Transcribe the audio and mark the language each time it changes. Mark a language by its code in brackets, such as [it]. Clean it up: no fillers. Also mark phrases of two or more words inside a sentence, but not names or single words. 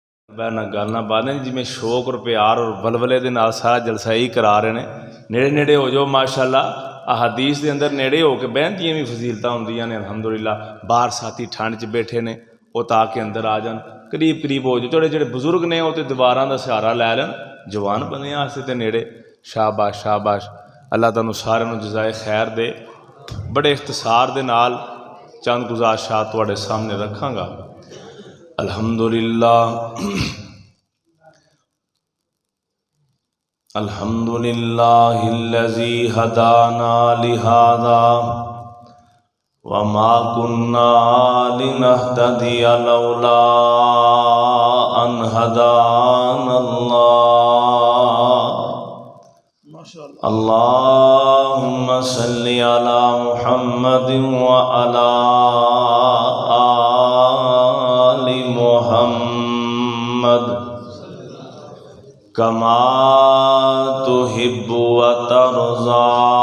[pa] نہ گل نہ بات نہیں، جی میں شوق اور پیار اور ولولے دے نال سارا جلسہ ہی کرا رہے ہیں۔ نیڑے نیڑے ہو جاؤ ماشاءاللہ، احادیث دے اندر نیڑے ہو کے بہن دیاں بھی فضیلتاں ہوندیاں نے الحمدللہ۔ باہر ساتھی ٹھنڈ چ بیٹھے نے وہ تاکہ اندر آ جان، قریب قریب ہو جاؤ۔ جڑے بزرگ نے وہ تو دیواراں دا سہارا لے لین، جوان بندیاں واسطے تے نیڑے۔ شاباش شاباش، اللہ تعالیٰ سارے نوں جزائے خیر دے۔ بڑے اختصار دے نال چند گزارشات تواڈے سامنے رکھاں گا۔ [ar] الحمدللہ الحمدللہ الذی ہدانا لہذا وما كنا لنهتدي لولا ان هدانا اللہ۔ اللہم صل علی محمد وعلی آل محمد کما تحب وترضى۔